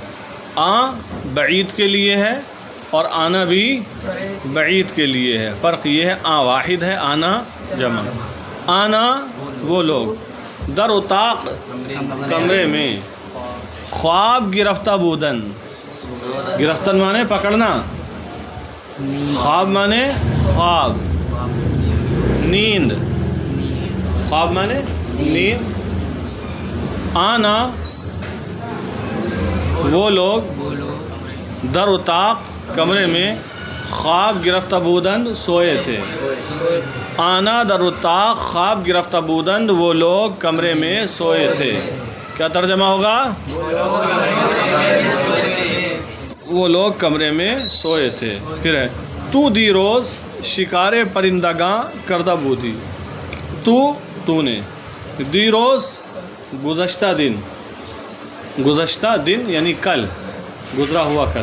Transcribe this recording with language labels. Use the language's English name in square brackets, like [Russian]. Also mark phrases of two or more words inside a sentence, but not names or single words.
[Urdu] بعید کے لیے ہے اور آنا بھی بعید کے لیے ہے. فرق یہ ہے واحد ہے، آنا جمع. آنا وہ لوگ، [Persian] در اتاق [Urdu] کمرے میں، [Persian] خواب گرفتہ بودن، گرفتن [Urdu] مانے پکڑنا، خواب مانے خواب، نیند، خواب مانے نیند. آنا وہ لوگ [Persian] در اتاق [Urdu] کمرے میں، [Persian] خواب گرفتہ بودند [Urdu] سوئے تھے. [Persian] آنا در اتاق خواب گرفتہ بودند [Urdu] وہ لوگ کمرے میں سوئے تھے. کیا ترجمہ ہوگا؟ وہ لوگ کمرے میں سوئے تھے. پھر ہے [Persian] تو دی روز شکار پرندگاں کردہ بودی. [Urdu] تو نے، [Persian] دی روز [Urdu] گزشتہ دن، گزشتہ دن یعنی کل، گزرا ہوا کل.